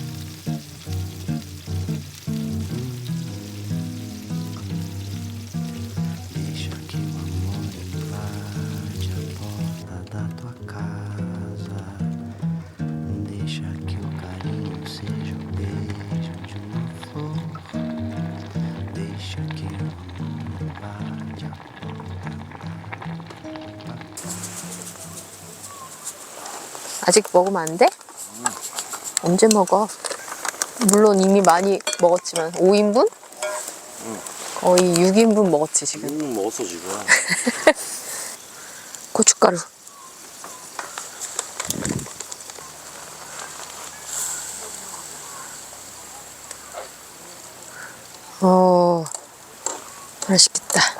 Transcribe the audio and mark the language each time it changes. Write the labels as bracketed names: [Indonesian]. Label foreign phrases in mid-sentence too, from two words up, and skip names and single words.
[Portuguese] Deixa que o amor invade a porta da tua casa. Deixa que o carinho seja o beijo de uma flor. Deixa que o amor invade a porta. [Korean] 아직 먹으면 안 돼? 언제 먹어? 물론 이미 많이 먹었지만 5인분? 거의 6인분 먹었지 지금. 먹었어 지금. 고춧가루. 맛있겠다.